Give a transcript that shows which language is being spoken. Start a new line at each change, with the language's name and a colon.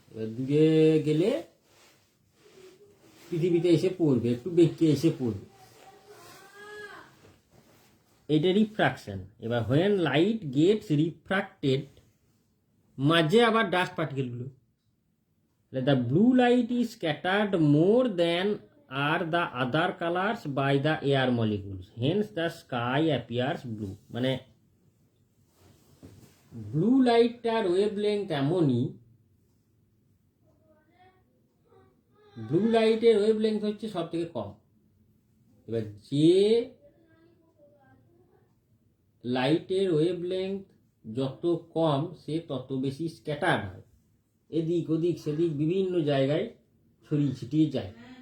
Bangla: এবার দূরে গেলে পৃথিবীতে এসে পড়বে, একটু বেঁকে এসে পড়বে, এটা রিফ্রাকশন। এবার
English: when light gets refracted,
Bangla: মাঝে আবার dust পার্টিকেলগুলো,
English: the blue light is scattered more than are the other colors by the air molecules, hence the sky appears blue.
Bangla: মানে ব্লু লাইটটার ওয়েভলেংথ এমনই, ব্লু লাইটের ওয়েভলেংথ হচ্ছে সব থেকে কম। এবার যে লাইটের ওয়েভলেংথ যত কম সে তত বেশি স্ক্যাটার্ড হয়, এদিক ওদিক সেদিক বিভিন্ন জায়গায় ছড়িয়ে ছিটিয়ে যায়।